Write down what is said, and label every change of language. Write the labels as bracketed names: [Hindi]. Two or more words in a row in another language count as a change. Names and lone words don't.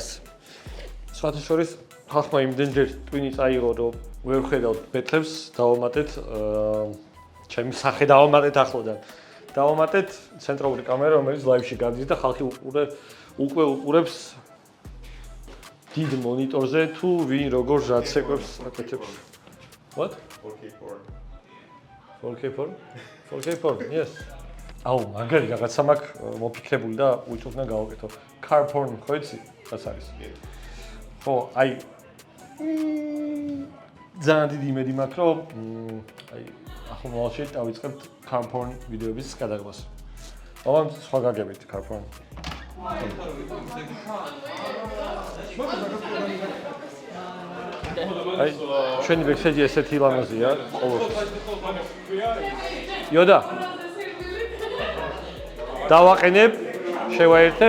[Georgian] სხვათა შორის ხალხმა იმდენჯერ ტვინი წაიღო, რომ ვერ ხედავთ ბეთლებს, დავამატეთ ჩემი სახე დავამატეთ ახლოდან. დავამატეთ ცენტრალური კამერა, რომელიც ლაივში გადის და ხალხი უკვე უყურებს დიდ მონიტორზე თუ ვინ როგორ ჟადსეკვებს აკეთებს. [English] What? 4K porn. 4K porn? 4K porn, yes. [Georgian] აუ, მაგარი რაღაცა მაქვს მოფიქრებული და უიტუბ-ნა გავაკეთო. [English] Car porn, [Georgian] ხო იცი? რაც არის. ხო, აი ძალიან დიდი იმედი მაქვს, რომ აი ახლა მოვალში დავიწყებთ [English] car porn [Georgian] ვიდეოების გადაღებას. მაგრამ სხვა გაგებით [English] car porn. [Georgian] აი, ჩვენი ბექსეჯი ესეთი ლამაზია, ყოველთვის. იოდა. დავაყენებ, შევაერთებ.